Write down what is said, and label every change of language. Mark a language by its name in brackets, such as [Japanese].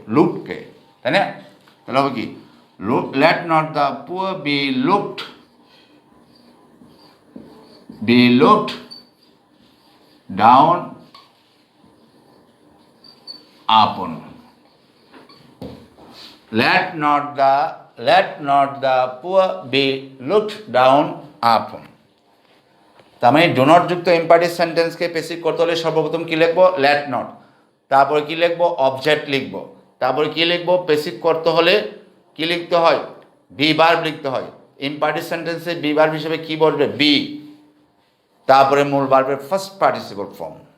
[Bangla] লুককে, তাই না? তাহলে হবে কি? [English] Let not the poor be looked, be looked down upon. Let not the poor be looked down upon. [Bangla] তার মানে ডো নট যুক্ত ইম্পারেটিভ সেন্টেন্সকে স্পেসিফিক করতে হলে সর্বপ্রথম কি লিখবো? Let not. তারপরে কি লিখবো? অবজেক্ট লিখবো। তারপরে কি লিখবো? স্পেসিফিক করতে হলে কি লিখতে হয়? বি ভার্ব লিখতে হয়। ইম্পারেটিভ সেন্টেন্সে বি ভার্ব হিসেবে কি বলবে? বি। তারপরে মূল ভার্বের ফার্স্ট পার্টিসিপল ফর্ম।